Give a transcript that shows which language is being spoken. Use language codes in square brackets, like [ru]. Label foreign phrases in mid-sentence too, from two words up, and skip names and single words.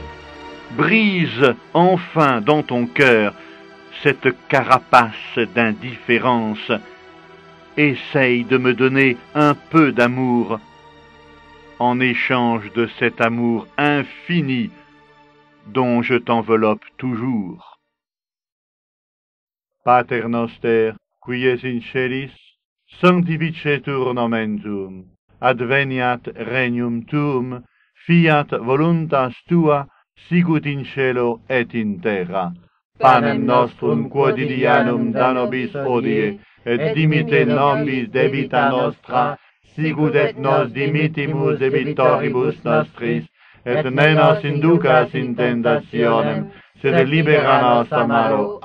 [fr] Brise enfin dans ton cœur cette carapace d'indifférence. Essaye de me donner un peu d'amour en échange de cet amour infini dont je t'enveloppe toujours. [la] Pater noster, qui es in celis, sanctificetur nomen tuum, adveniat regnum tuum, fiat voluntas tua, sicut in cielo et in terra. Panem nostrum quotidianum da nobis hodie, et dimite nobis debita nostra, sicut et nos dimittimus debitoribus nostris, et ne nos inducas in tentationem, sed libera nos a malo.